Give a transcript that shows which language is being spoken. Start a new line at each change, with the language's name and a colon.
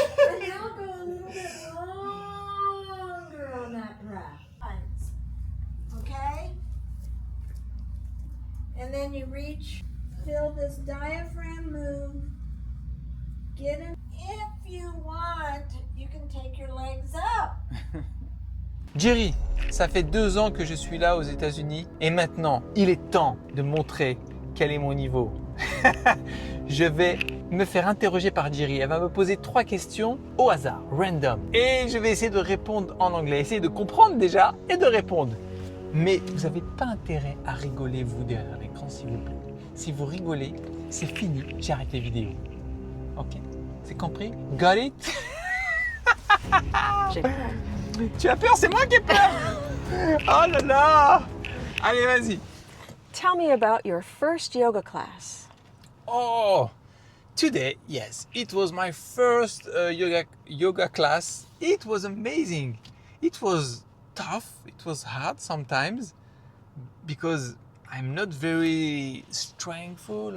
English: And now go a little bit longer on that breath. Okay? And then you reach, feel this diaphragm move. Get in. If you want, you can take your legs up.
French: Jerry, ça fait 2 ans que je suis là aux États-Unis et maintenant, il est temps de montrer quel est mon niveau. Je vais me faire interroger par Jerry. Elle va me poser 3 questions au hasard, random. Et je vais essayer de répondre en anglais, essayer de comprendre déjà et de répondre. Mais vous n'avez pas intérêt à rigoler, vous, derrière l'écran, s'il vous plaît. Si vous rigolez, c'est fini, j'arrête les vidéos. Ok? C'est compris?
English: Got it?
French: J'ai peur. Tu as peur? C'est moi qui ai peur! Oh là là! Allez, vas-y.
English: Tell me about your first yoga class. Oh, today, yes, it was my first yoga class. It was amazing. It was tough. It was hard sometimes because I'm not very straightful.